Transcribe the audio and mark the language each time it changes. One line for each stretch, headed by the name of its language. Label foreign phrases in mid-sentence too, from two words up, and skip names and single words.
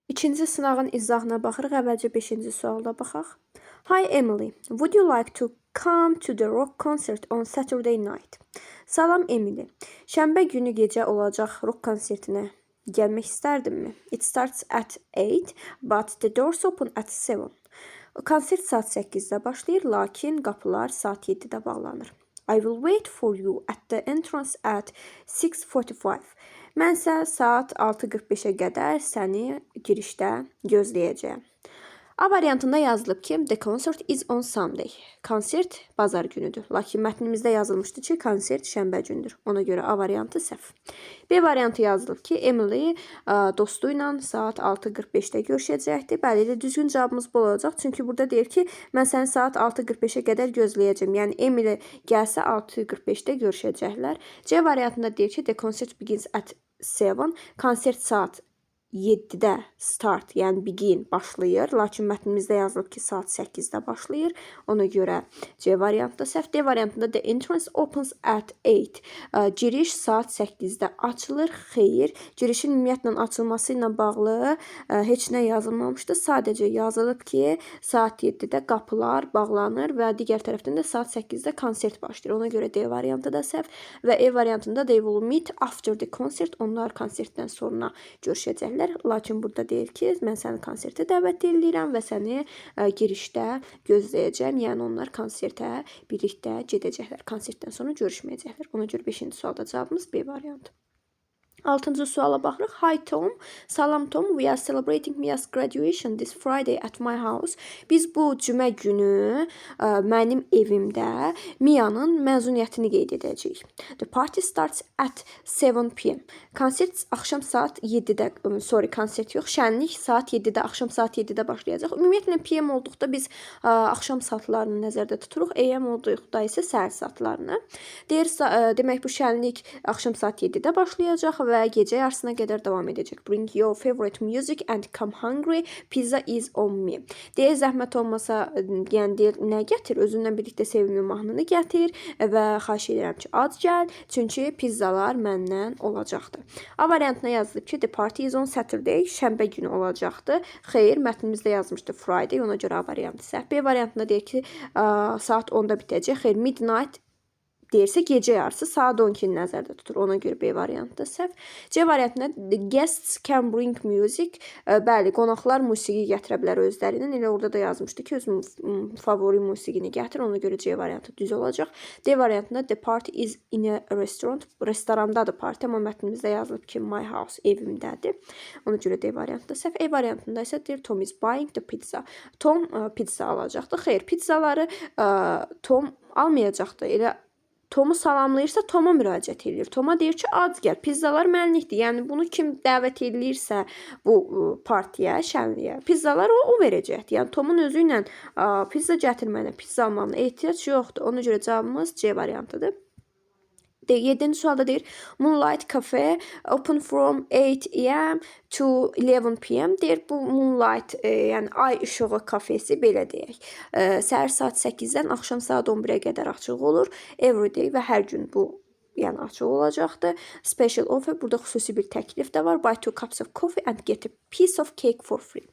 Azerbaijani: İkinci sınağın izahına baxırıq. Əvvəlcə 5-ci sualda baxaq.
English: Hi Emily, would you like to come to the rock concert on Saturday night?
Azerbaijani: Salam Emily. Şənbə günü gecə olacaq rock konsertinə gəlmək istərdinmi?
English: It starts at 8, but the doors open at 7.
Azerbaijani: Konsert saat 8-də başlayır, lakin qapılar saat 7-də bağlanır.
English: I will wait for you at the entrance at 6:45.
Azerbaijani: Mənsə saat 6:45-ə qədər səni girişdə gözləyəcəyəm. A variantında yazılıb ki,
English: the concert is on Sunday.
Azerbaijani: Konsert bazar günüdür. Lakin mətnimizdə yazılmışdı ki, konsert şənbə gündür. Ona görə A variantı səhv. B variantı yazılıb ki, Emily dostu ilə saat 6:45-də görüşəcəkdir. Bəli, elə düzgün cavabımız bu olacaq. Çünki burada deyir ki, mən səni saat 6:45-ə qədər gözləyəcəm. Yəni Emily gəlsə 6:45-də görüşəcəklər. C variantında deyir ki,
English: the concert begins at 7.
Azerbaijani: Konsert saat 7-də start, yəni begin başlayır. Lakin mətnimizdə yazılıb ki, saat 8-də başlayır. Ona görə C variantı da səhv. D variantında
English: the entrance opens at 8.
Azerbaijani: Giriş saat 8-də açılır. Xeyr. Girişin ümumiyyətlə açılması ilə bağlı heç nə yazılmamışdı. Sadəcə yazılıb ki, saat 7-də qapılar bağlanır və digər tərəfdən də saat 8-də konsert başlayır. Ona görə D variantı da səhv. Və E variantında
English: they will meet after the concert.
Azerbaijani: Onlar konsertdən sonra görüşəcəklər. Lakin burada deyir ki, mən səni konsertə dəvət edirəm və səni girişdə gözləyəcəm. Yəni onlar konsertə birlikdə gedəcəklər. Konsertdən sonra görüşməyəcəklər. Ona görə 5-ci sualda cavabımız B variantı. 6-cı suala baxırıq.
English: Hi Tom.
Azerbaijani: Salam Tom.
English: We are celebrating Mia's graduation this Friday at my house.
Azerbaijani: Biz bu cümə günü mənim evimdə Mia'nın məzuniyyətini qeyd edəcəyik.
English: The party starts at 7 p.m.
Azerbaijani: Konsert axşam saat 7-də, konsert yox, şənlik saat 7-də, axşam saat 7-də başlayacaq. Ümumiyyətlə PM olduqda biz axşam saatlarını nəzərdə tuturuq. AM olduqda isə səhər saatlarını. Demək bu şənlik axşam saat 7-də başlayacaq və gecə yarısına qədər davam edəcək.
English: Bring your favorite music and come hungry. Pizza is on me.
Azerbaijani: Deyə zəhmət olmasa, yəni deyir, nə gətir? Özünlə birlikdə sevimli mahnını gətir və xahiş edirəm ki, ac gəl, çünki pizzalar məndən olacaqdır. A variantına yazılıb ki,
English: the party is on Saturday.
Azerbaijani: Şənbə günü olacaqdır. Xeyr, mətnimizdə yazmışdı Friday. Ona görə A variantı səhv. B variantında deyir ki, saat 10-da bitəcək. Xeyr, midnight deyirsə gecə yarısı saat 12-ni nəzərdə tutur. Ona görə B variantı da səhv. C variantında
English: the guests can bring music.
Azerbaijani: Bəli, qonaqlar musiqi gətirə bilər özlərindən. Elə orada da yazmışdı ki, öz favori musiqini gətir. Ona görə C variantı düz olacaq. D variantında
English: the party is in a restaurant.
Azerbaijani: Restorandadır parti, amma mətnimizdə yazılıb ki,
English: my house,
Azerbaijani: evimdədir. Ona görə D variantı da səhv. E variantında isə deyir
English: Tom is buying the pizza.
Azerbaijani: Tom pizza alacaqdı. Xeyr, pizzaları Tom almayacaqdı. Elə Tomu salamlayırsa Toma müraciət edir. Toma deyir ki, ac gəl, pizzalar mənlikdir. Yəni bunu kim dəvət edirsə bu partiyə, şənliyə, pizzalar o verəcəkdir. Yəni Tomun özü ilə pizza gətirməyinə, pizza almağına ehtiyac yoxdur. Ona görə cavabımız C variantıdır. 7-ci sualda deyir Moonlight Cafe
English: open from 8 a.m. to 11 p.m.
Azerbaijani: deyir. Bu Moonlight, yəni ay işığı kafesi belə deyək. Səhər saat 8-dən axşam saat 11-ə qədər açıq olur. Everyday və hər gün bu yəni açıq olacaqdır.
English: Special offer,
Azerbaijani: burada xüsusi bir təklif də var.
English: Buy 2 cups of coffee and get a piece of cake for free.